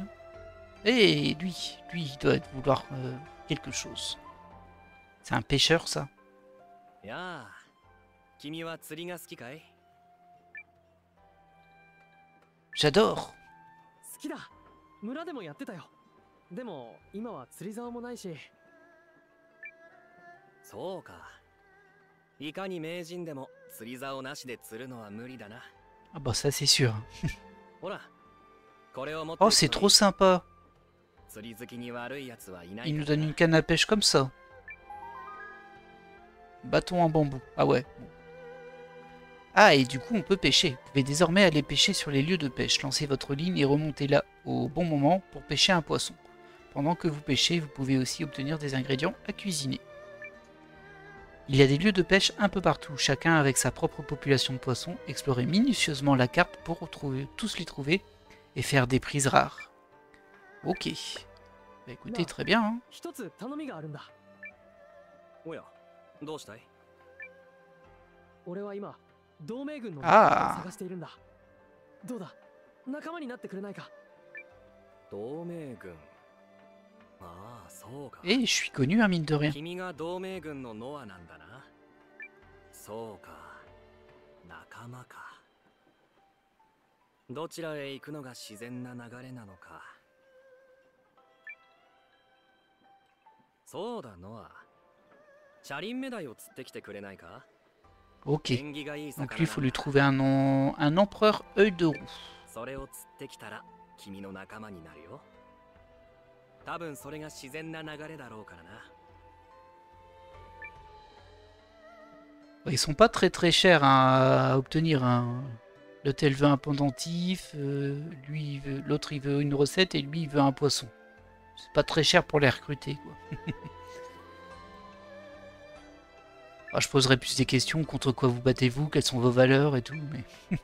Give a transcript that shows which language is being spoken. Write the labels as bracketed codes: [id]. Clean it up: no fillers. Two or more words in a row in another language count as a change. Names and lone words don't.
[fr] Et lui, il doit vouloir quelque chose. C'est un pêcheur, ça. J'adore. [ja] でも今は釣り竿もないし。そうか。いかに名人でも釣り竿なしで釣るのは無理だな。 [fr] Ah bah ça c'est sûr. [ja] ほら、これを持って。 [fr] Oh c'est trop sympa. [ja] 釣り好きに悪いやつはいない [fr] Il [ja] か [fr] nous [ja] ら [fr] donne [ja] な [fr] une canne à pêche comme ça. Bâton en bambou. Ah ouais. Ah et du coup on peut pêcher. Vous pouvez désormais aller pêcher sur les lieux de pêche. Lancez votre ligne et remontez là au bon moment pour pêcher un poisson. Pendant que vous pêchez, vous pouvez aussi obtenir des ingrédients à cuisiner. Il y a des lieux de pêche un peu partout, chacun avec sa propre population de poissons. Explorez minutieusement la carte pour tous les trouver et faire des prises rares. Ok. Bah écoutez, très bien. Hein. [ja] 一つ頼みがあるんだ。おや、どうしたい？俺は今同盟軍のあー仲間を探しているんだ。どうだ、仲間になってくれないか。同盟軍。ああ、そうか。 [fr] Et je suis connu, hein, mine de rien. [ja] 君が同盟軍のノアなんだな。そうか。仲間か。どちらへ行くのが自然な流れなのか。そうだ、ノア。車輪メダイを釣ってきてくれないか？ [fr] Ok. [ja] 縁起がいい [fr] Donc [ja] 魚 [fr] lui, il faut [ja] なん [fr] lui [ja] だ。 [fr] trouver un empereur œil de roue. [ja] それを釣ってきたら君の仲間になるよ。多分それが自然な流れだろうからな。 [fr] Ils sont pas très chers hein, à obtenir. Hein. L'hôtel veut un pendentif, lui l'autre il veut une recette et lui il veut un poisson. C'est pas très cher pour les recruter quoi. Ah, je poserai plus des questions, contre quoi vous battez-vous, quelles sont vos valeurs et tout, mais...